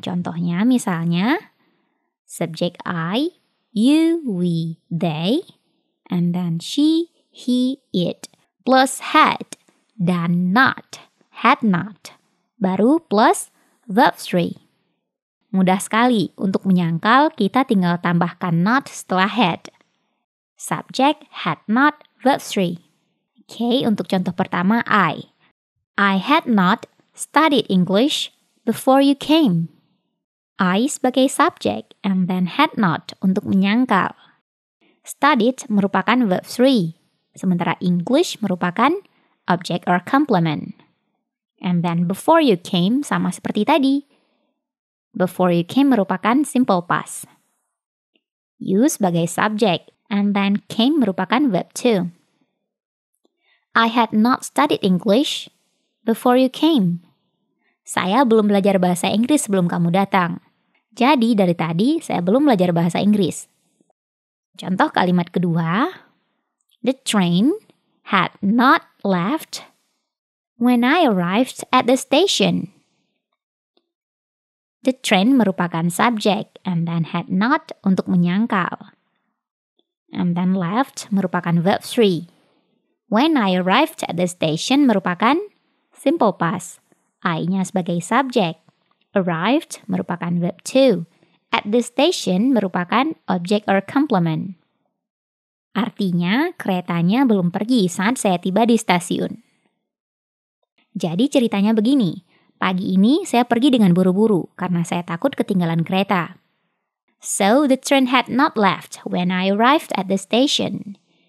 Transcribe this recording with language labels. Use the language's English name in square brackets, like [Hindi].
[Indonesian] Contohnya misalnya, [English] subject I, you, we, they, and then she, he, it, plus had, dan not, had not. [Indonesian] Baru plus verb 3. Mudah sekali, untuk menyangkal kita tinggal tambahkan not setelah had. [English] Subject, had not, verb 3. Oke, [Indonesian] untuk contoh pertama [English] I. I had not studied English before you came. I sebagai subject and then had not [Indonesian] untuk menyangkal. [English] Studied merupakan verb 3, sementara English merupakan object or complement. And then before you came [Indonesian] sama seperti tadi. [English] Before you came merupakan simple past. You sebagai subject and then came merupakan verb 2. I had not studied English before you came. [Indonesian] Saya belum belajar bahasa Inggris sebelum kamu datang. Jadi dari tadi saya belum belajar bahasa Inggris. Contoh kalimat kedua. [English] The train had not left when I arrived at the station. The train merupakan subject and then had not [Indonesian] untuk menyangkal. [English] And then left merupakan verb 3. When I arrived at the station merupakan simple past. I-nya sebagai subject. Arrived merupakan verb 2. At the station merupakan object or complement. [Indonesian] Artinya, keretanya belum pergi saat saya tiba di stasiun. Jadi ceritanya begini, pagi ini saya pergi dengan buru-buru karena saya takut ketinggalan kereta. [English] So, the train had not left when I arrived at the station.